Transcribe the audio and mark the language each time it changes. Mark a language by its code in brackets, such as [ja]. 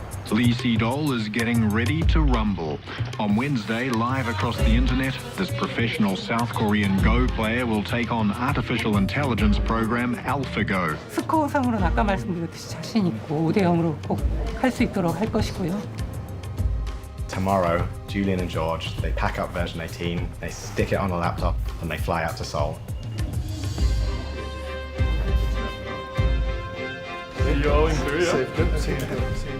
[en] Ise돌 is getting ready to rumble. On Wednesday, live across the internet, this professional South Korean Go player will take on artificial intelligence program AlphaGo. [ko] 스코어상으로는 아까 말씀드렸듯이 자신 있고 5대0으로 꼭 할 수 있도록 할 것이고요. [en] Tomorrow, Julian and George, they pack up version 18, they stick it on a laptop, and they fly out to Seoul. See you all in Korea.